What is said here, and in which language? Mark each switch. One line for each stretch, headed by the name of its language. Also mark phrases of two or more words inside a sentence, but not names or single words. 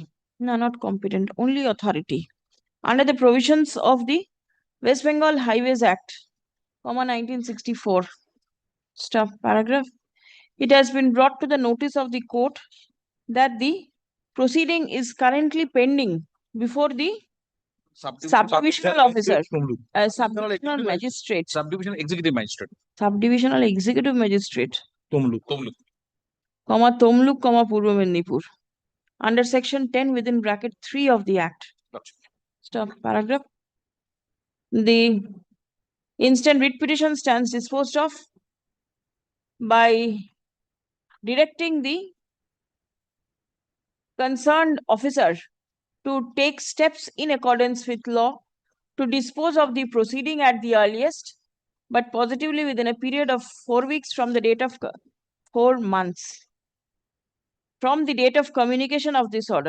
English: No, not competent, only authority. Under the provisions of the West Bengal Highways Act, 1964. Stop paragraph. It has been brought to the notice of the court that the proceeding is currently pending before the subdivisional officer, subdivisional magistrate, Subdivisional executive magistrate. subdivisional executive magistrate, Tomluk. Tomluk, Purva Mendipur, under section 10 within bracket 3 of the act. Stop paragraph. The instant writ petition stands disposed of by directing the concerned officer to take steps in accordance with law to dispose of the proceeding at the earliest, but positively within a period of 4 weeks from the date of 4 months from the date of communication of this order.